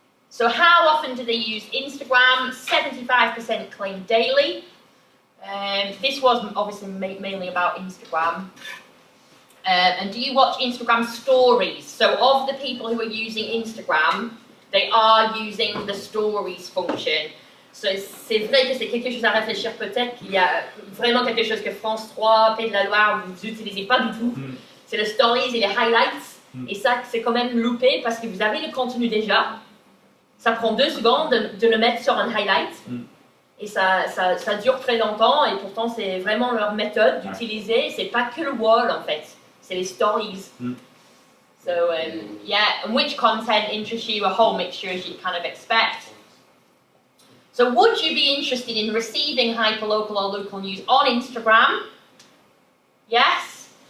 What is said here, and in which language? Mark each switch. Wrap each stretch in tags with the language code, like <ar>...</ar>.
<en>So how often do they use Instagram? 75% claim daily. This was obviously mainly about Instagram. And do you watch Instagram stories? So of the people who are using Instagram, they are using the stories function.</en> <fr>So c'est vrai que c'est quelque chose à réfléchir peut-être qu'il y a vraiment quelque chose que France 3, Pays de la Loire, vous n'utilisez pas du tout. C'est les stories et les highlights. Et ça, c'est quand même loupé parce que vous avez le contenu déjà. Ça prend 2 secondes de le mettre sur un highlight. Et ça dure très longtemps et pourtant c'est vraiment leur méthode d'utiliser. C'est pas que le wall en fait. C'est les stories.</fr> <en>So yeah, and which content interests you? A whole mixture as you kind of expect. So would you be interested in receiving hyperlocal or local news on Instagram? Yes.</en>